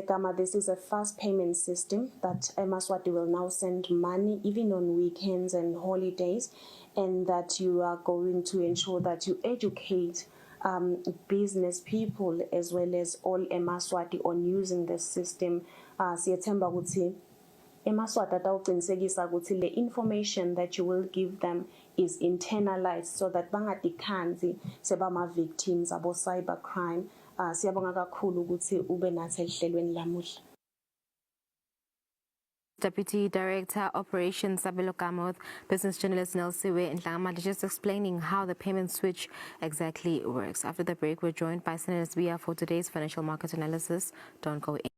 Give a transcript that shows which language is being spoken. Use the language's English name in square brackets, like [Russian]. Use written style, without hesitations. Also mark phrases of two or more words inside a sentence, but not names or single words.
[English] Gama, this is a fast payment system that Eswatini will now send money even on weekends and holidays, and that you are going to ensure that you educate business people as well as all Eswatini on using this system. [Swati] Siyethemba ukuthi Eswatini atawuqinisekisa ukuthi le [English] information that you will give them is internalized, so that [Swati] bangadikhanzi sebama [English] victims abo cybercrime. [Swati] Siyabonga kakhulu ukuthi ube nathi ehlelweni lamuhla. [English] Deputy Director Operations Sabelo Gama with business journalist Nelsiwe in Gama, just explaining how the payment switch exactly works. After the break, we're joined by Senator Zbia for today's financial market analysis. Don't go in.